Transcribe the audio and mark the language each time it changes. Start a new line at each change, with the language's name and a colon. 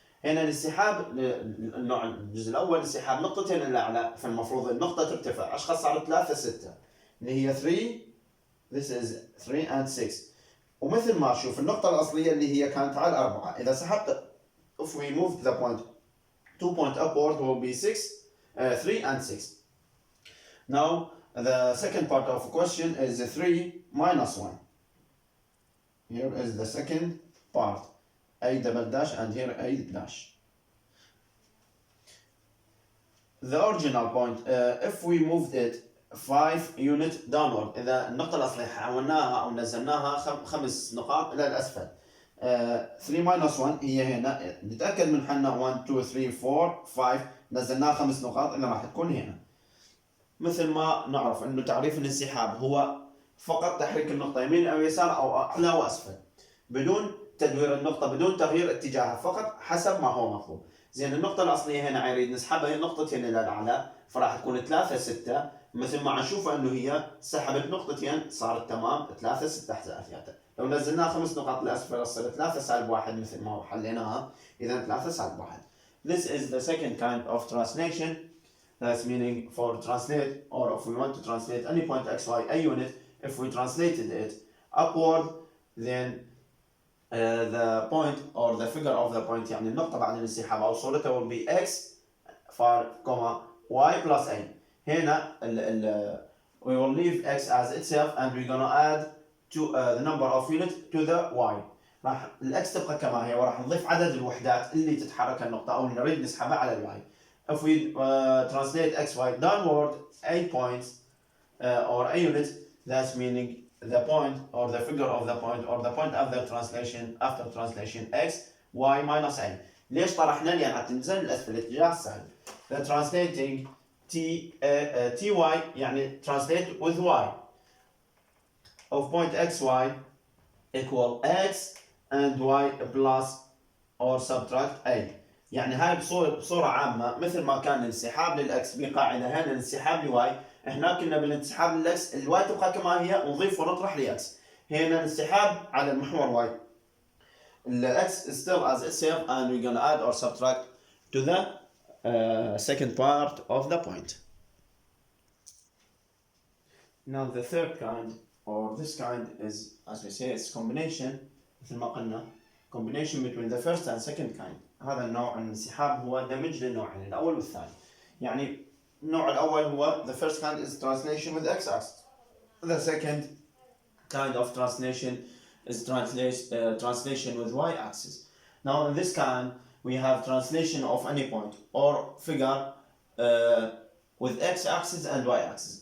Arabic: هنا الانسحاب النوع الجزء الأول انسحاب نقطتين الأعلى، فالمفروض النقطة ترتفع. أشخاص صارت 3 6 اللي هي 3.
English: This is 3 and 6.
Arabic: ومثل ما أشوف النقطة الأصلية اللي هي كانت على 4. إذا سحبت
English: if we move the point 2 point upward will be 3 and 6. Now the second part of the question is 3 minus 1. Here is the second part. A double dash and here A dash. the original point if we moved it 5 unit downward.
Arabic: إذا النقطة الأصلية حولناها أو نزلناها 5 نقاط إلى الأسفل. 3 minus 1 هي هنا، نتأكد من حنا 1 2 3 4 5 نزلناها 5 نقاط اللي راح تكون هنا. مثل ما نعرف إنه تعريف الانسحاب هو فقط تحريك النقطة يمين أو يسار أو أعلى وأسفل بدون تدوير النقطة، بدون تغيير اتجاهها، فقط حسب ما هو مطلوب. زين النقطة الأصلية هنا نريد نسحبها هي نقطتين إلى الأعلى، فراح تكون 3 6 مثل ما نشوف إنه هي سحبت نقطتين صارت تمام 3 6 حذافيرها. لو نزلناها 5 نقاط لأسفل تصير 3 سالب 1 مثل ما حليناها، إذا 3 سالب 1.
English: This is the second kind of translation. That's meaning for translate, or if we want to translate any point x, y, a unit, if we translated it upward, then the point or the figure of the point
Arabic: يعني النقطة بعد الانسحاب أو صورتها
English: will be x for y plus a. هنا we will leave x as itself and we're gonna add to the number of units to the y.
Arabic: راح الاكس تبقى كما هي وراح نضيف عدد الوحدات اللي تتحرك النقطة أو نريد نسحبها على الواي.
English: If we translate x, y downward, a point or a unit, that's meaning the point or the figure of the point or the point after translation x, y minus a.
Arabic: ليش طرحنا؟ لأن راح تنزل الأسفل الاتجاه السالب.
English: The translating ty يعني translate with y of point x, y equal x and y plus or subtract a.
Arabic: يعني هاي بصورة عامة مثل ما كان الانسحاب للأكس بقاعدة هنا الانسحاب لواي، احنا كنا بالانسحاب للأكس الواي تبقى كما هي ونضيف ونطرح لأكس. هنا الانسحاب على المحور واي الأكس
English: is still as itself and we're gonna add or subtract to the second part of the point. Now the third kind or this kind is, as we say, it's combination
Arabic: مثل ما قلنا
English: combination between the first and second kind.
Arabic: هذا النوع من الانسحاب هو دمج للنوعين الأول والثاني. يعني النوع الأول هو
English: the first kind is translation with x-axis. The second kind of translation is translation with y-axis. Now in this kind we have translation of any point or figure with x-axis and y-axis.